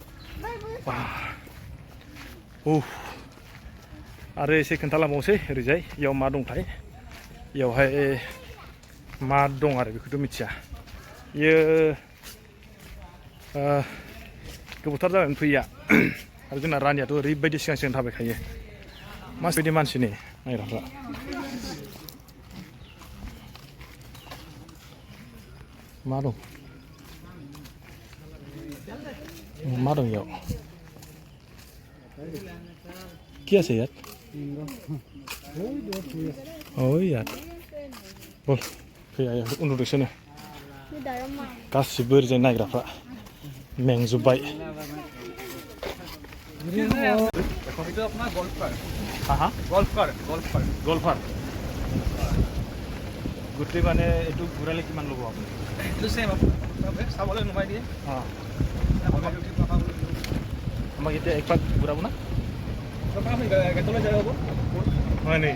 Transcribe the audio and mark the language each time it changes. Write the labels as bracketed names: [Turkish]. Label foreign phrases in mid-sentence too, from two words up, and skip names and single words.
[Bodo] आरो एसे खोन्थालांबावनोसै ओरैजाय इयाव मा दंथाय इयावहाय मा दं आरो बेखौथ' मिथिया इयो गोबावथार जानानै फैया आरो जोंना रानियाथ' ओरैबायदि सिगां सिगां थाबायखायो माबायदि मानसिनि नायग्राफ्रा मा दं मा दं इयाव [Assamese] কি আছে ইয়াত [Hindi] ओइ यार [Bodo] बल फैया उन्दुदोंसोनो गासिबो ओरैजाय नायग्राफ्रा मेंजोब्बाय [Assamese] গল্ফার গোটেই মানে এইটো ঘূৰালে কিমান ল'ব আপুনি এইটো চেম আপোনাক চাবলৈ নুমাই দিয়ে আমাক এতিয়া এক পাক ঘূৰাব না হয় নেকি